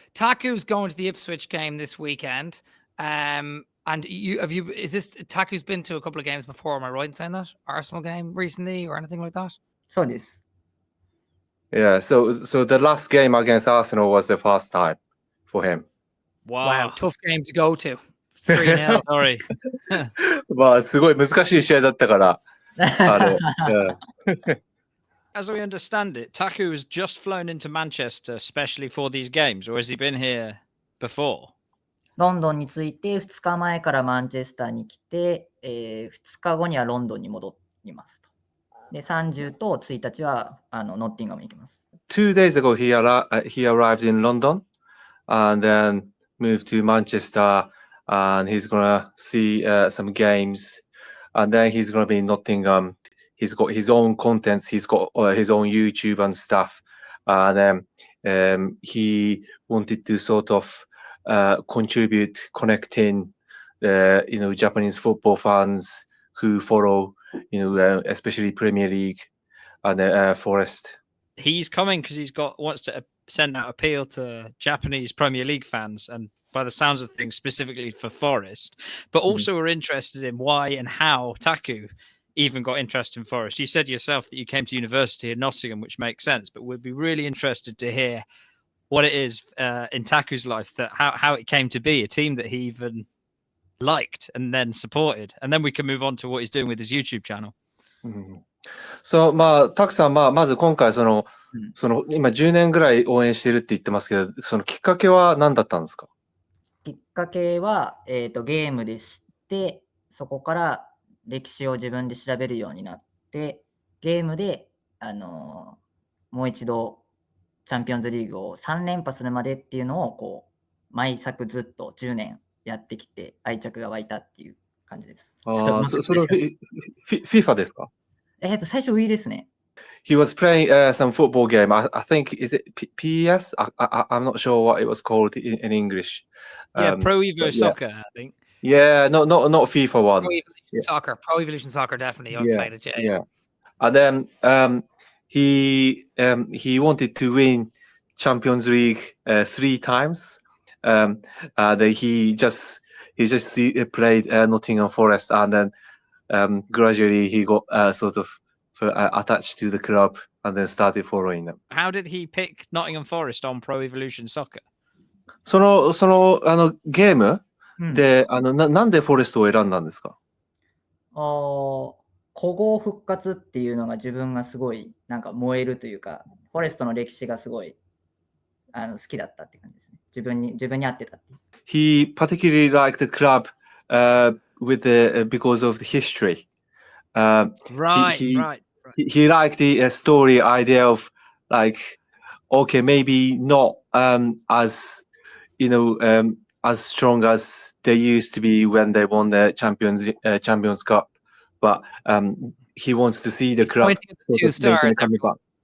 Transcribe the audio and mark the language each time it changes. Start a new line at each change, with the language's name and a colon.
English: Taku's going to the Ipswich game this weekend. And Taku's been to a couple of games before, am I right in saying that? Arsenal game recently or anything like that? so this. Yeah, so the last game against Arsenal was the first time for him. Wow. Tough game to go to. 3-0. Sorry.
Japanese: まあ、すごい難しい試合だったから。
English: As I understand it, Taku has just flown into Manchester especially for these games, or has he been here before?
Japanese: ロンドンに着いて2日前からマンチェスターに来て、2日後にはロンドンに戻りますと。で、30と1日はノッティンガムに行きます。
English: 2 days ago, he arrived in London and then moved to Manchester, and he's gonna see some games, and then he's gonna be in Nottingham. He's got his own contents. He's got his own YouTube and stuff, and he wanted to sort of contribute, connecting, Japanese football fans who follow, especially Premier League and Forest. He's coming because wants to send out appeal to Japanese Premier League fans, and by the sounds of things, specifically for Forest, but also we're interested in why and how Taku even got interested in Forest. You said yourself that you came to university in Nottingham, which makes sense, but we'd be really interested to hear what it is in Taku's life, that how it came to be a team that he even liked and then supported, and then we can move on to what he's doing with his YouTube channel.
Japanese: So, まあ、タクさん、まず今回今10年ぐらい応援してるって言ってますけど、そのきっかけは何だったんですか？きっかけは、ゲームで知って、そこから歴史を自分で調べるようになって、ゲームで、もう一度チャンピオンズリーグを3連覇するまでっていうのをこう毎作ずっと10年やってきて愛着が湧いたっていう感じです。それはFIFA ですか？最初 Wii ですね。
English: He was playing some football game. I think, is it PES? I'm not sure what it was called in English. Yeah, Pro Evo Soccer, I think. Yeah, not FIFA one. Pro Evolution Soccer. Pro Evolution Soccer, definitely. I've played it, yeah. And then he wanted to win Champions League 3 times. He just played Nottingham Forest, and then gradually he got sort of attached to the club, and then started following them. How did he pick Nottingham Forest on Pro Evolution Soccer?
Japanese: そのゲームで、なんでフォレストを選んだんですか？古豪復活っていうのが自分がすごいなんか燃えるというか、フォレストの歴史がすごい好きだったって感じですね。自分に合ってたっていう。
English: He particularly liked the club because of the history. Right. He liked the story idea of like, okay, maybe not as as strong as they used to be when they won the Champions Cup, but he wants to see the club coming back.